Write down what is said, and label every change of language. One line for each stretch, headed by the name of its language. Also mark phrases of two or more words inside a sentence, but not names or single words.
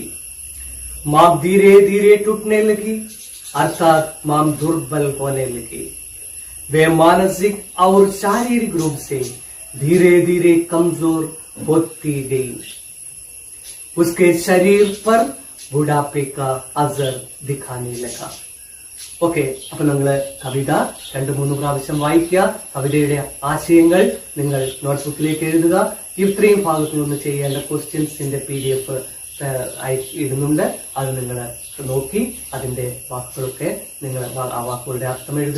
Hindi: माम धीरे धीरे टूटने लगी, अर्थात माम दुर्बल होने लगी. वे मानसिक और शारीरिक रूप से धीरे धीरे कमजोर होती गई. उसके शरीर पर बुढ़ापे का असर दिखाने लगा.
Malayalam: ഓക്കെ, അപ്പൊ നിങ്ങള് കവിത 2-3 പ്രാവശ്യം വായിക്കുക. കവിതയുടെ ആശയങ്ങൾ നിങ്ങൾ നോട്ട്ബുക്കിലേക്ക് എഴുതുക. ഇത്രയും ഭാഗത്തു നിന്ന് ചെയ്യേണ്ട ക്വസ്റ്റ്യൻസിന്റെ PDF ഇടുന്നുണ്ട്. അത് നിങ്ങൾ നോക്കി അതിന്റെ വാക്കുകളൊക്കെ നിങ്ങൾ ആ വാക്കുകളുടെ അർത്ഥം എഴുതുക.